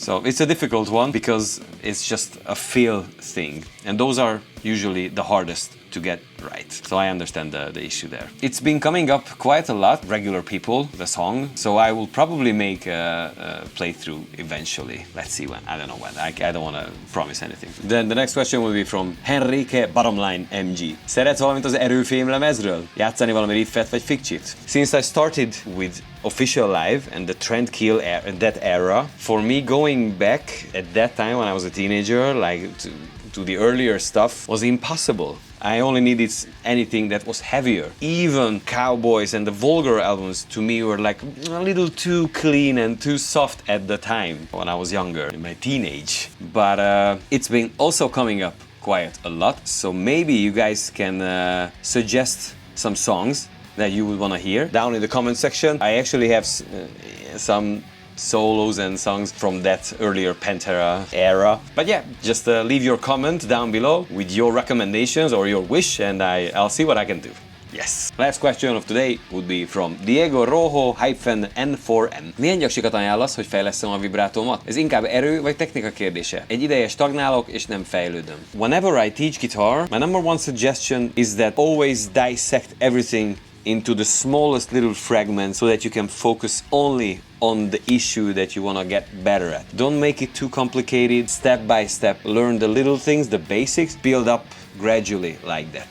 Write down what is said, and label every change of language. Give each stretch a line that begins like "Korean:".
English: So it's a difficult one because it's just a feel thing, and those are usually the hardest to get right. So I understand the issue there. It's been coming up quite a lot, regular people, the song, so I will probably make a playthrough eventually. Let's see when. I don't know when. I don't want to promise anything. Then the next question will be from Henrique Bottomline MG.
Hungarian: Szeretsz valamit az erőfém lemezről? Játszani valami riffet vagy fikcsit?
English: Since I started with official live and the Transcribing that era, for me going back at that time when I was a teenager, like to the earlier stuff, was impossible. I only needed anything that was heavier. Even Cowboys and the Vulgar albums to me were like a little too clean and too soft at the time when I was younger, in my teenage. But it's been also coming up quite a lot, so maybe you guys can suggest some songs that you would want to hear down in the comment section. I actually have some solos and songs from that earlier Pantera era. But yeah, just leave your comment down below with your recommendations or your wish, and I'll see what I can do. Yes. Last question of today would be from Diego Rojo-N4M.
Hungarian: Milyen gyaksikat ajánlasz, hogy fejlesszem a vibrátómat? Ez inkább erő vagy technika kérdése? Egy ideje stagnálok és nem fejlődöm.
English: Whenever I teach guitar, my number one suggestion is that always dissect everything into the smallest little fragments so that you can focus only on the issue that you want to get better at. Don't make it too complicated. Step by step, learn the little things, the basics, build up gradually like that.